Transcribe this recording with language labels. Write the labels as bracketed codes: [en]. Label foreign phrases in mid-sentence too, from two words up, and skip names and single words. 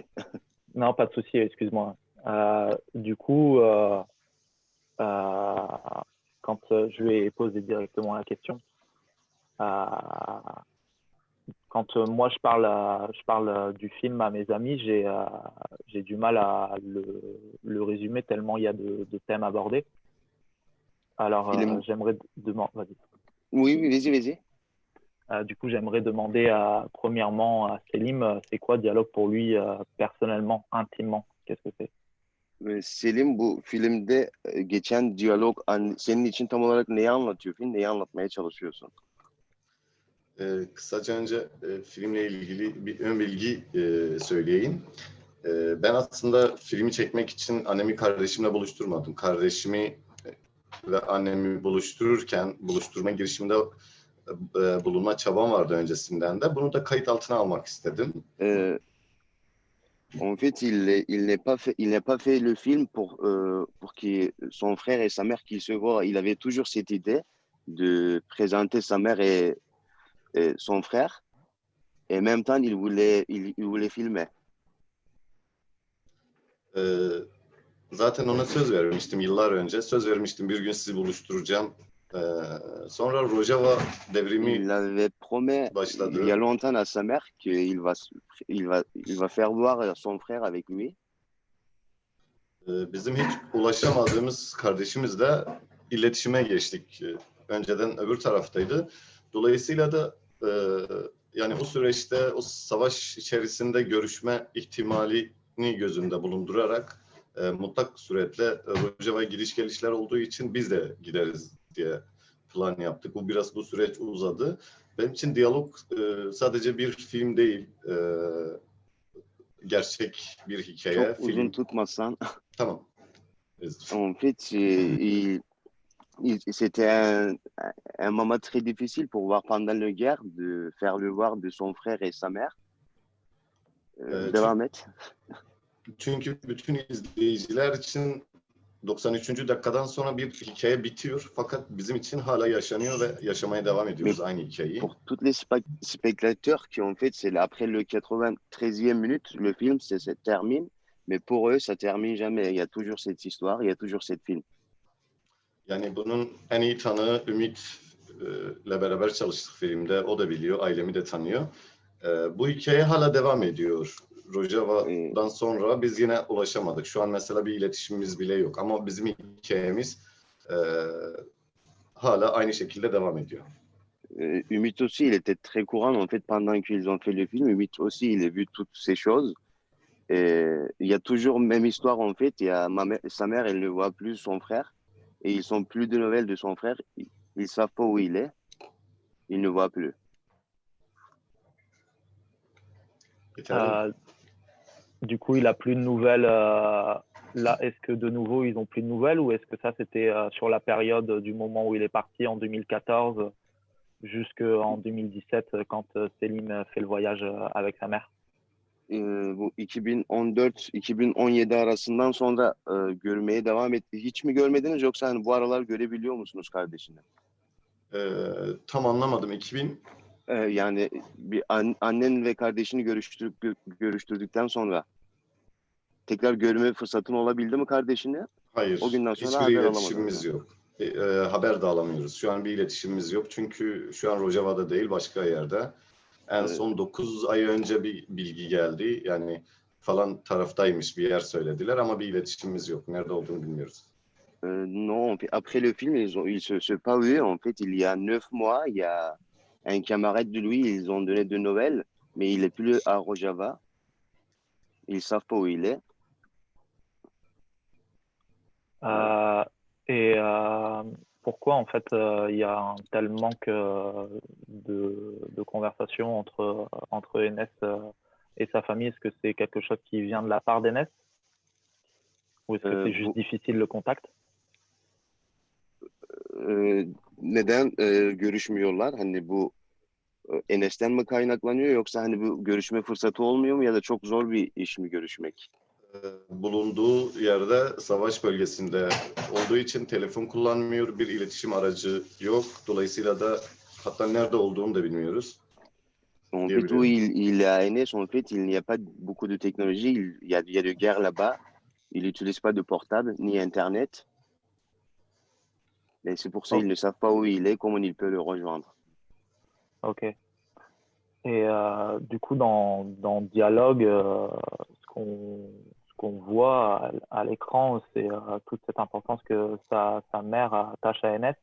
[fr] Non, pas de souci, excuse-moi. Du coup, quand je vais poser directement la question, quand moi je parle du film à mes amis, j'ai du mal à le résumer tellement il y a de thèmes abordés. Alors, j'aimerais demander... Vas-y. Oui, vas-y. Du coup, j'aimerais demander premièrement à Selim, c'est quoi Dialogue pour lui personnellement, intimement? Qu'est-ce que c'est? [tr] Selim, bu filmde geçen diyalog senin için tam olarak neyi anlatıyor film? Neyi anlatmaya çalışıyorsun? Kısaca önce filmle ilgili bir ön bilgi söyleyeyim. Ben aslında filmi çekmek için annemi kardeşimle buluşturmadım. Kardeşimi ve annemi buluşturma girişiminde bulunma çabam vardı öncesinden de. Bunu da kayıt altına almak istedim. [fr] En fait, il n'est pas fait le film pour que son frère et sa mère qu'ils se voient. Il avait toujours cette idée de présenter sa mère et son frère. Et en même temps, il voulait filmer. [tr] Zaten ona söz vermiştim yıllar önce. Söz vermiştim bir gün sizi buluşturacağım. Sonra Rojava devrimi [fr] Il avait promis [tr] başladı. [fr] il y a longtemps à sa mère qu'il va faire voir son frère avec lui. [tr] Bizim hiç ulaşamadığımız kardeşimizle iletişime geçtik. Önceden öbür taraftaydı. Dolayısıyla da yani o süreçte o savaş içerisinde görüşme ihtimalini gözünde bulundurarak mutlak suretle Rojava'ya gidiş gelişler olduğu için biz de gideriz diye plan yaptık. Bu süreç uzadı. Benim için diyalog sadece bir film değil, gerçek bir hikaye. Çok uzun tutmasan. Tamam. [fr] En fait, c'était un moment très difficile pour voir pendant la guerre de faire le voir de son frère et sa mère. [tr] Devam et. Çünkü bütün izleyiciler için 93. dakikadan sonra bir hikaye bitiyor fakat bizim için hala yaşanıyor ve yaşamaya devam ediyoruz aynı hikayeyi. [fr] Pour tous les spectateurs qui en fait c'est après le 93e minute le film se termine, mais pour eux ça termine jamais. Il y a toujours cette histoire, il y a toujours cette film. [tr] Yani bunun en iyi tanığı Ümit'le beraber çalıştık filmde. O da biliyor, ailemi de tanıyor. Bu hikaye hala devam ediyor. Rojava'dan sonra biz yine ulaşamadık. Şu an mesela bir iletişimimiz bile yok. Ama bizim hikayemiz hala aynı şekilde devam ediyor. [fr] Ümit aussi, il était très courant en fait pendant qu'ils ont fait le film. Ümit aussi, il a vu toutes ces choses. Et il y a toujours même histoire en fait. Il y a sa mère, elle ne voit plus son frère. Et ils sont plus de nouvelles de son frère. Ils savent pas où il est. Ils ne voient plus. Du coup, il a plus de nouvelles. Là, est-ce que de nouveau, ils ont plus de nouvelles ou est-ce que ça, c'était sur la période du moment où il est parti en 2014 jusqu'en 2017 quand Selim fait le voyage avec sa mère? [tr] Bu 2014-2017 arasından sonra görmeye devam etti. Hiç mi görmediniz yoksa hani bu aralar görebiliyor musunuz kardeşini? Tam anlamadım. 2000 yani bir annen ve kardeşini görüştürdükten sonra tekrar görme fırsatın olabildi mi kardeşini? Hayır. O günden sonra hiçbir haber iletişimimiz alamadınız. yok. Haber de alamıyoruz. Şu an bir iletişimimiz yok. Çünkü şu an Rojava'da değil, başka yerde. En son 9 ay önce bir bilgi geldi. Yani falan taraftaymış bir yer söylediler ama bir iletişimimiz yok. Nerede olduğunu bilmiyoruz. [fr] Non, après le film, ils se pas vus. En fait, il y a 9 mois, il y a un camarade de lui, ils ont donné de nouvelles, mais il est plus à Rojava. Ils savent pas où il est. Pourquoi en fait il y a un tel manque de conversation entre Enes et sa famille? Est-ce que c'est quelque chose qui vient de la part d'Enes ou est-ce que c'est juste difficile le contact? [tr] Neden görüşmüyorlar? Hani bu Enes'ten mi kaynaklanıyor yoksa hani bu görüşme fırsatı olmuyor mu ya da çok zor bir iş mi görüşmek? Bulunduğu yerde savaş bölgesinde olduğu için telefon kullanmıyor, bir iletişim aracı yok. Dolayısıyla da hatta nerede olduğunu da bilmiyoruz. [fr] En fait, où il est à Enes, en fait, il n'y a pas beaucoup de technologie. Il y a de guerre là-bas. Il n'utilise pas de portable ni Internet. Et c'est pour ça qu'ils ne savent pas où il est, comment il peut le rejoindre. Ok. Et du coup, dans Dialogue, ce qu'on voit à l'écran, c'est toute cette importance que sa mère attache à Enes.